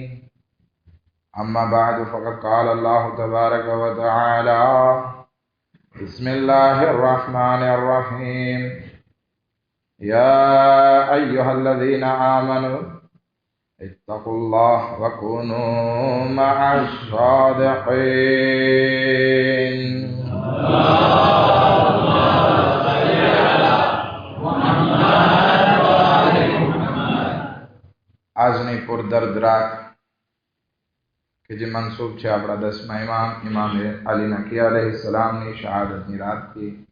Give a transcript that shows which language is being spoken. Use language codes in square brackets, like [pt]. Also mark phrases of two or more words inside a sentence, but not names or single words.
[ar] أما بعد، فقد قال الله تبارك وتعالى: بسم الله الرحمن الرحيم. يا أيها الذين آمنوا اتقوا الله وكونوا مع الصادقين. [gu] આજની પુરદર્દ રાત કે જે મનસૂબ છે આપણા 10મા ઇમામ અલી નકી અલૈહિસ્સલામની શહાદતની રાતથી.